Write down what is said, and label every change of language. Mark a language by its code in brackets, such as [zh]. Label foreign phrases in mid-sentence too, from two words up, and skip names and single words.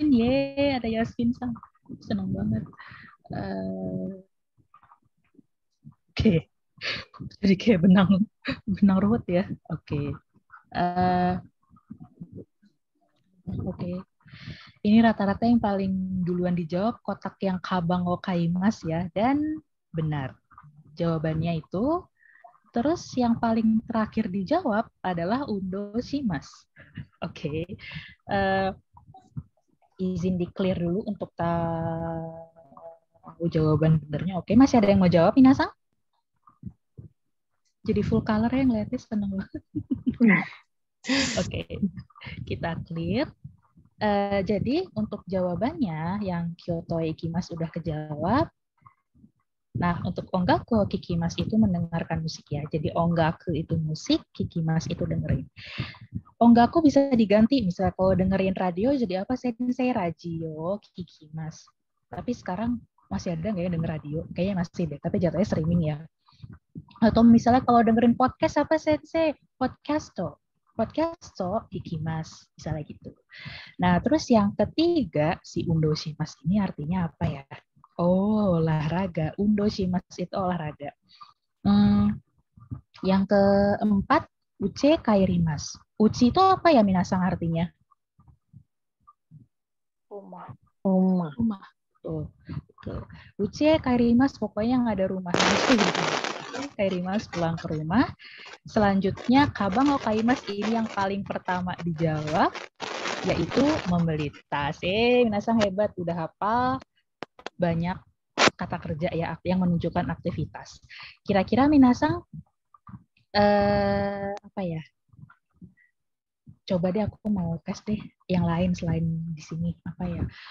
[id] Ada Yasmin. Senang banget. Oke. Jadi kayak benang ruwet ya. Oke. Oke. Ini rata-rata yang paling duluan dijawab kotak yang [ja] かばん を 買います [id] ya, dan benar. Jawabannya itu. Terus yang paling terakhir dijawab adalah [ja] 運動 します. [id] Oke. Izin di-clear dulu untuk tahu jawaban benernya. Oke, masih ada yang mau jawab, Minasang? Jadi [en] full color [id] ya, ngeliatnya seneng banget. Oke, kita clear. Jadi untuk jawabannya yang [ja] 京都 行きます [id] udah kejawab. Nah, untuk [ja] 音楽 聞きます [id] itu mendengarkan musik ya. Jadi ongaku itu musik, kikimasu itu dengerin. Ongaku bisa diganti, misalnya kalau dengerin radio jadi apa? [ja] 先生 ラジオ、聞きます. [id] Tapi sekarang masih ada nggak ya denger radio? Kayaknya masih deh, tapi jatuhnya streaming ya. Atau misalnya kalau dengerin podcast apa Sensei? [ja] ポッドキャスト、聞きます, misalnya gitu. [id] Nah, terus yang ketiga, si [ja] 運動 します [id] ini artinya apa ya? Oh, olahraga. [ja] 運動 します [id] itu olahraga. Yang keempat, [ja] うち 帰ります. [id] Uchi itu apa ya minasang artinya? Rumah. Tuh. [ja] うち 帰ります, [id] pokoknya nggak ada rumahnya. Kaerimasu pulang ke rumah. Selanjutnya, [ja] かばん を 買います [id] ini yang paling pertama dijawab, yaitu membeli tas. Minasang hebat, udah hafal banyak kata kerja ya yang menunjukkan aktivitas. Kira-kira minasang apa ya? Coba deh aku mau tes deh yang lain selain di sini apa ya?